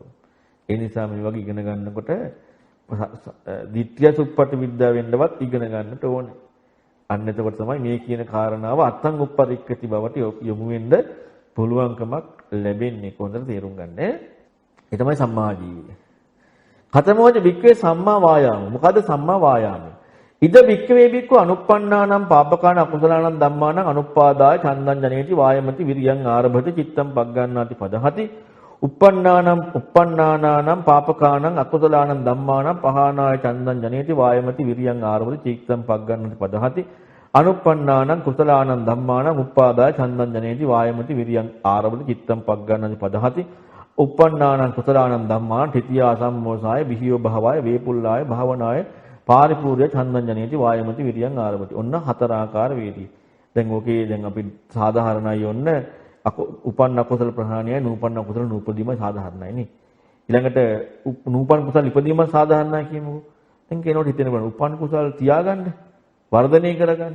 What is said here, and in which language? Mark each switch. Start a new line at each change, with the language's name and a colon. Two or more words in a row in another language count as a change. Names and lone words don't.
Sinhala: ඒ නිසා මේ වගේ ඉගෙන ගන්නකොට
Pali: ditthya suppati
Sinhala: විද්‍යාව වෙන්නවත් ඉගෙන ගන්නට ඕනේ. අන්න එතකොට තමයි මේ කියන කාරණාව
Pali: අත්තං උප්පරික්කති
Sinhala: බවට යොමු වෙන්න පුළුවන්කමක් ලැබෙන්නේ. කොහොමද තේරුම් ගන්න? ඒ තමයි සම්මා ජීවය.
Pali: කතමෝච වික්කේ සම්මා වායාම.
Sinhala: මොකද්ද සම්මා වායාම?
Pali: ඉද වික්කවේ බික්කු අනුප්පන්නානම් පාපකාන අකුසලානම් ධම්මානම් අනුපාදාය චන්දං ජනේති වායමති විරියං ආරභති චිත්තං පග්ගන්නාති පදහති uppannānaṁ pāpakānaṁ akusalaṇaṁ dhammānaṁ pahānāya candaṁ janeti vāyamati viriyaṁ āravati cīktaṁ paggannati padahati anuppannānaṁ kusalaṇaṁ dhammānaṁ uppādāya candaṁ janeti vāyamati viriyaṁ āravati cīktaṁ paggannati padahati uppannānaṁ kusalaṇaṁ dhammānaṁ titiyā sammosāya bihiyo bhavāya vepulāya bhavanāya pāripūrya candaṁ janeti vāyamati viriyaṁ āravati
Sinhala: ඔන්න හතර ආකාර වේදී. දැන් ඕකේ දැන් අපි සාධාරණයි ඔන්න උපන්න කුසල ප්‍රහාණයයි නූපන්න කුසල නූපදීම සාධාරණයි නේ. ඊළඟට නූපන් කුසල ඉපදීම සාධාරණයි කියමුකෝ. දැන් කෙනෙකුට හිතෙන්න බෑ උපන් කුසල තියාගන්න වර්ධනය කරගන්න.